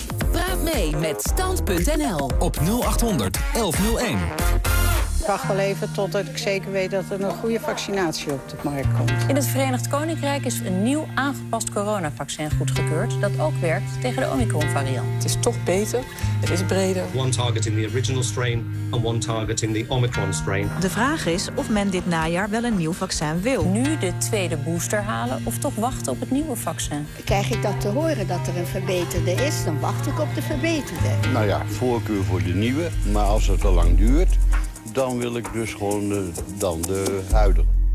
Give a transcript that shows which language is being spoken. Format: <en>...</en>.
<nl>Praat mee met Stand.nl op 0800 1101. Ik wacht wel even totdat ik zeker weet dat er een goede vaccinatie op de markt komt. In het Verenigd Koninkrijk is een nieuw aangepast coronavaccin goedgekeurd dat ook werkt tegen de Omicron-variant. Het is toch beter, het is breder.</nl> <en>One targeting the original strain and one targeting the Omicron strain.</en> <nl>De vraag is of men dit najaar wel een nieuw vaccin wil. Nu de tweede booster halen of toch wachten op het nieuwe vaccin? Krijg ik dat te horen dat er een verbeterde is, dan wacht ik op de verbeterde. Nou ja, voorkeur voor de nieuwe, maar als het te lang duurt, dan wil ik dus gewoon de huidige.</nl>